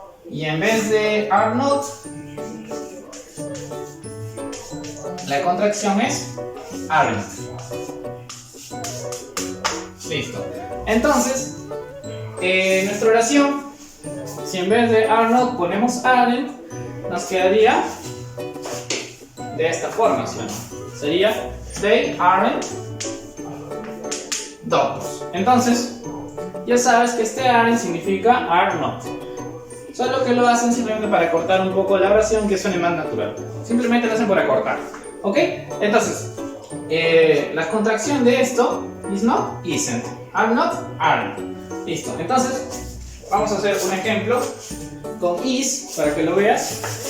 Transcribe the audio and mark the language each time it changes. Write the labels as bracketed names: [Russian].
[Spanish] Y en vez de are not, la contracción es aren't. Listo. Entonces, nuestra oración, si en vez de are not ponemos aren't, nos quedaría de esta forma, ¿sí o no? [English] Sería they aren't doctors. [Spanish] Entonces, ya sabes que este aren't significa are not. Solo que lo hacen simplemente para cortar un poco la oración, que suene más natural. Simplemente lo hacen para cortar. ¿Ok? Entonces, la contracción de esto is not, isn't. [English] Are not, aren't. Listo. [Spanish] Entonces, vamos a hacer un ejemplo con is para que lo veas.